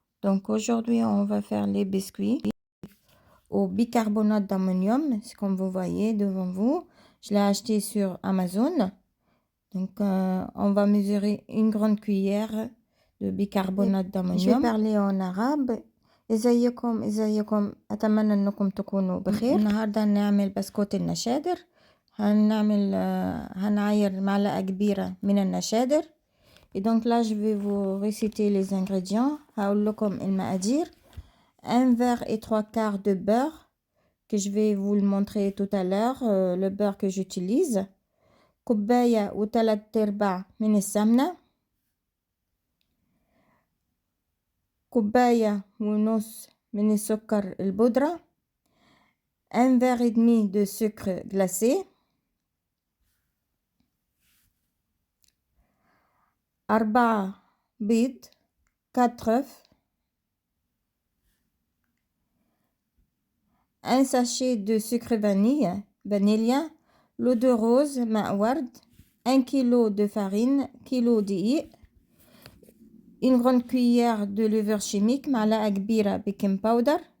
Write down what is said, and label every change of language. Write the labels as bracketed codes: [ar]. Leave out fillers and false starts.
[fr] Donc aujourd'hui, on va faire les biscuits au bicarbonate d'ammonium, c'est comme vous voyez devant vous. Je l'ai acheté sur Amazon. Donc on va mesurer une grande cuillère de bicarbonate d'ammonium. Je vais parler en arabe. [ar] ازيكم اتمنى انكم تكونوا بخير. النهارده هنعمل بسكوت النشادر. هنعاير معلقة كبيرة من النشادر. [fr] Et donc là, je vais vous réciter les ingrédients. [ar] هقول لكم المقادير. [fr] 1 verre et 3/4 de beurre que je vais vous le montrer tout à l'heure, le beurre que j'utilise. [ar] كوباية و3/4 من السمنة. كوباية ونص من السكر البودرة. [fr] 1 verre et demi de sucre glacé. [ar] 4 بيض. [fr] 4 œufs. Un sachet de sucre vanilla, l'eau de rose, [ar] ماء ورد, [fr] 1 kg de farine, kilo [ar] دقيق, [fr] une grande cuillère de levure chimique, [ar] معلقة كبيرة [en] baking powder,